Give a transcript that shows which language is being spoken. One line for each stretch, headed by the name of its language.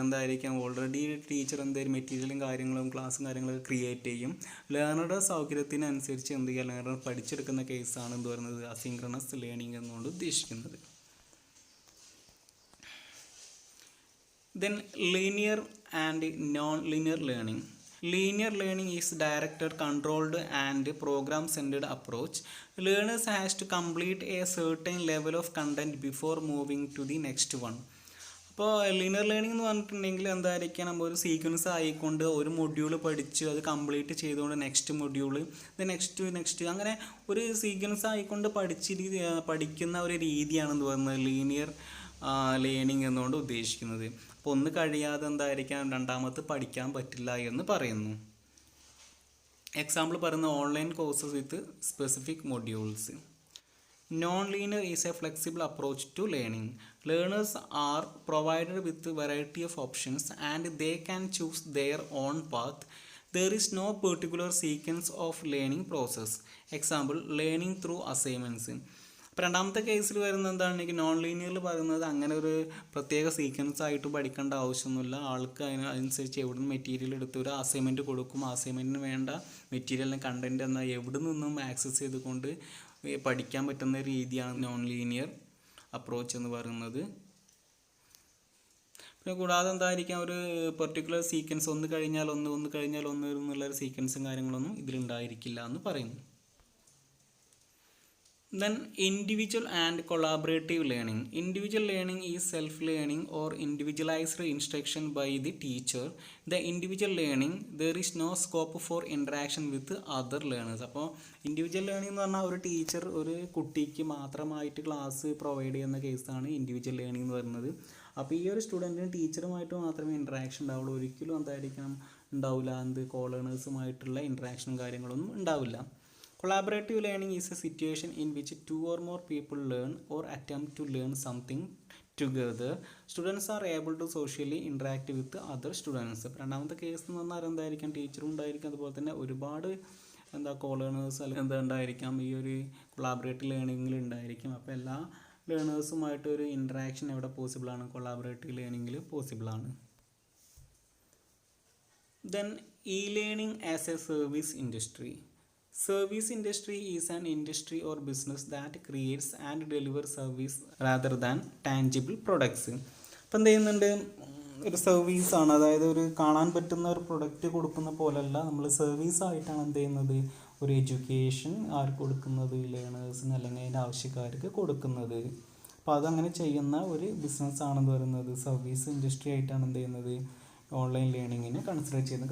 Malayalam: എന്തായിരിക്കാം, already teacher എന്തെങ്കിലും മെറ്റീരിയലും കാര്യങ്ങളും ക്ലാസ്സും കാര്യങ്ങളൊക്കെ ക്രിയേറ്റ് ചെയ്യും. ലേണറുടെ സൗകര്യത്തിനനുസരിച്ച് എന്ത് ചെയ്യുക, ലേണർ പഠിച്ചെടുക്കുന്ന കേസാണ് എന്ത് പറയുന്നത് അസിൻക്രണസ് ലേണിംഗ് എന്നുകൊണ്ട് ഉദ്ദേശിക്കുന്നത്.
English: Then linear and non-linear learning. Linear learning is directed, controlled and program-centered approach. Learners has to complete a certain level of content before moving to the next one.
Malayalam: അപ്പോൾ linear learning എന്ന് പറഞ്ഞിട്ടുണ്ടെങ്കിൽ എന്തായിരിക്കണം, ഒരു sequence ആയിക്കൊണ്ട് ഒരു module പഠിച്ച് അത് complete ചെയ്തുകൊണ്ട് നെക്സ്റ്റ് മൊഡ്യൂള് നെക്സ്റ്റ് അങ്ങനെ ഒരു സീക്വൻസ് ആയിക്കൊണ്ട് പഠിക്കുന്ന ഒരു രീതിയാണെന്ന് പറയുന്നത് ലീനിയർ ലേണിംഗ് എന്നുകൊണ്ട് ഉദ്ദേശിക്കുന്നത്. അപ്പോൾ ഒന്ന് കഴിയാതെ എന്തായിരിക്കാം, രണ്ടാമത് പഠിക്കാൻ പറ്റില്ല എന്ന് പറയുന്നു.
English: Example പറയുന്ന online courses with specific modules. Non-linear is a flexible approach to learning. Learners are provided with a variety of options and they can choose their own path. There is no particular sequence of learning process. Example, learning through assignments.
Malayalam: അപ്പോൾ രണ്ടാമത്തെ കേസിൽ വരുന്നത് എന്താണെങ്കിൽ non ലീനിയറിൽ പറയുന്നത് അങ്ങനെ ഒരു പ്രത്യേക sequence ആയിട്ട് പഠിക്കേണ്ട ആവശ്യമൊന്നുമില്ല. ആൾക്ക് അതിനനുസരിച്ച് എവിടെ നിന്ന് മെറ്റീരിയൽ എടുത്ത് ഒരു അസൈൻമെൻറ്റ് കൊടുക്കും. അസൈൻമെൻറ്റിന് വേണ്ട മെറ്റീരിയലിന് കണ്ടൻറ്റ് എന്നാൽ എവിടെ നിന്നും ആക്സസ് ചെയ്തുകൊണ്ട് പഠിക്കാൻ പറ്റുന്ന രീതിയാണ് നോൺ ലീനിയർ അപ്രോച്ച് എന്ന് പറയുന്നത്. പിന്നെ കൂടാതെ എന്തായിരിക്കാം ഒരു പെർട്ടിക്കുലർ സീക്വൻസ് ഒന്ന് കഴിഞ്ഞാൽ ഒന്ന് എന്നുള്ളൊരു സീക്വൻസും കാര്യങ്ങളൊന്നും ഇതിലുണ്ടായിരിക്കില്ല എന്ന് പറയുന്നു.
English: Then individual and collaborative learning. Individual learning is self-learning or individualized instruction by the teacher. The individual learning, there is no scope for interaction with other learners.
Malayalam: അപ്പോൾ ഇൻഡിവിജ്വൽ ലേണിംഗ് എന്ന് പറഞ്ഞാൽ ഒരു ടീച്ചർ ഒരു കുട്ടിക്ക് മാത്രമായിട്ട് ക്ലാസ് പ്രൊവൈഡ് ചെയ്യുന്ന കേസാണ് individual learning എന്ന് പറയുന്നത്. അപ്പോൾ ഈ ഒരു സ്റ്റുഡൻറ്റിന് ടീച്ചറുമായിട്ട് മാത്രമേ ഇൻട്രാക്ഷൻ ഉണ്ടാവുള്ളൂ, ഒരിക്കലും എന്തായിരിക്കണം ഉണ്ടാവില്ല, കോളേണേഴ്സുമായിട്ടുള്ള ഇൻട്രാക്ഷനും കാര്യങ്ങളൊന്നും ഉണ്ടാവില്ല.
English: Collaborative learning is a situation in which two or more people learn or attempt to learn something together. Students are able to socially interact with other students.
Malayalam: രണ്ടാമത്തെ കേസ് എന്ന് പറഞ്ഞാൽ എന്തായിരിക്കാം, ടീച്ചറും ഉണ്ടായിരിക്കും, അതുപോലെ തന്നെ ഒരുപാട് കോളേണേഴ്സ് അല്ലെങ്കിൽ ഉണ്ടായിരിക്കാം ഈ ഒരു കൊളാബറേറ്റീവ് ലേണിങ്ങിൽ ഉണ്ടായിരിക്കും. അപ്പോൾ എല്ലാ ലേണേഴ്സുമായിട്ട് ഒരു ഇൻട്രാക്ഷൻ എവിടെ പോസിബിളാണ്, collaborative ലേണിങ്ങിൽ പോസിബിളാണ്.
English: Then e-learning as a service industry. Service industry is an industry or business that creates and delivers service rather than tangible products.
Malayalam: അപ്പോൾ എന്ത് ചെയ്യുന്നുണ്ട്, ഒരു സർവീസാണ്, അതായത് ഒരു കാണാൻ പറ്റുന്ന ഒരു പ്രൊഡക്റ്റ് കൊടുക്കുന്ന പോലെയല്ല, നമ്മൾ സർവീസായിട്ടാണ് എന്ത് ചെയ്യുന്നത്, ഒരു എഡ്യൂക്കേഷൻ ആർക്ക് കൊടുക്കുന്നത്, ലേണേഴ്സിന് അല്ലെങ്കിൽ അതിൻ്റെ ആവശ്യക്കാർക്ക് കൊടുക്കുന്നത്. അപ്പോൾ അതങ്ങനെ ചെയ്യുന്ന ഒരു ബിസിനസ്സാണെന്ന് പറയുന്നത് സർവീസ് ഇൻഡസ്ട്രി ആയിട്ടാണ് എന്ത് ചെയ്യുന്നത്, ഓൺലൈൻ ലേണിങ്ങിനെ കൺസിഡർ ചെയ്യുന്നത്.